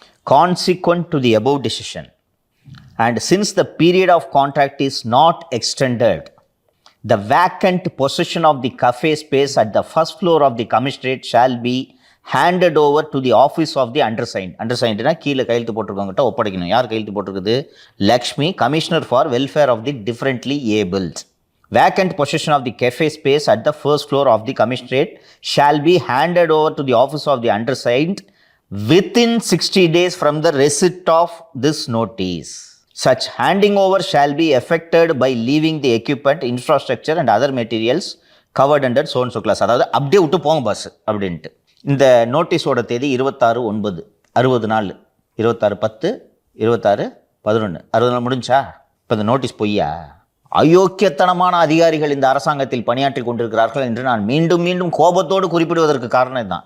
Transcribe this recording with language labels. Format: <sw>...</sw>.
<en>Consequent to the above decision and since the period of contract is not extended, the vacant possession of the cafe space at the first floor of the commissionerate shall be handed over to the office of the undersigned.</en> <ta>Undersignedனா கீழே கையெழுத்து போட்டிருக்கவங்ககிட்ட ஒப்படைக்கணும். யார் கையெழுத்து போட்டிருக்குது? Lakshmi, commissioner for welfare of the differently abled.</ta> <en>Vacant possession of the cafe space at the first floor of the commissionerate shall be handed over to the office of the undersigned within 60 days from the receipt of this notice. Such handing over shall be effected by leaving the equipment, infrastructure and other materials covered under so and so clause.</en> <ta>அதாவது அப்படியே விட்டு போங்க pass அப்படின்ட்டு. இந்த நோட்டீஸோட தேதி 26/9, 60 நாள். 26/10, 26/11, 60 நாள் முடிஞ்சா? இப்போ இந்த நோட்டீஸ் பொய்யா? அயோக்கியத்தனமான அதிகாரிகள் இந்த அரசாங்கத்தில் பணியாற்றி கொண்டிருக்கிறார்கள் என்று நான் மீண்டும் மீண்டும் கோபத்தோடு குறிப்பிடுவதற்கு காரணம் இதுதான்.</ta>